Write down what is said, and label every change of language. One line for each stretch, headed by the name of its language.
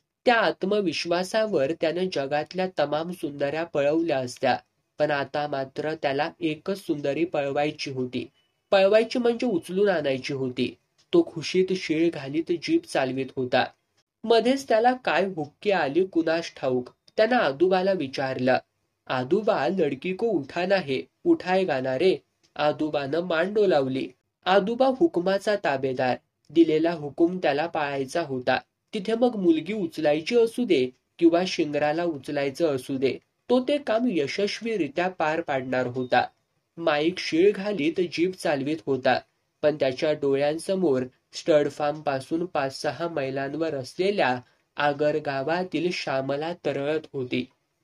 Marathi: त्या आत्मविश्वासावर त्याने जगातल्या तमाम सुंदऱ्या पळवल्या असत्या, पण आता मात्र त्याला एकच सुंदरी पळवायची होती. पळवायची म्हणजे उचलून आणायची होती. तो खुशीत शीळ घालीत जीप चालवित होता. मध्येच त्याला काय हुक्की आली कुणास ठाऊक. त्यानं आदोबाला विचारलं.
Hindi: आदोबा, लडकी को उठाना है, उठाएगा ना रे?
Marathi: आदोबानं मान डोलावली. आदोबा हुकुमाचा ताबेदार. दिलेला हुकूम त्याला पाळायचा होता. तिथे मग मुलगी उचलायची असू दे किंवा शिंगराला उचलायचं असू दे, तो ते काम यशस्वीरित्या पार पाडणार होता. माईक शीळ घालीत जीप चालवित होता, पण त्याच्या डोळ्यांसमोर स्टड फार्म पासून 5-6 मैलांवर असलेल्या आगर गावातील श्यामला तरळत होती.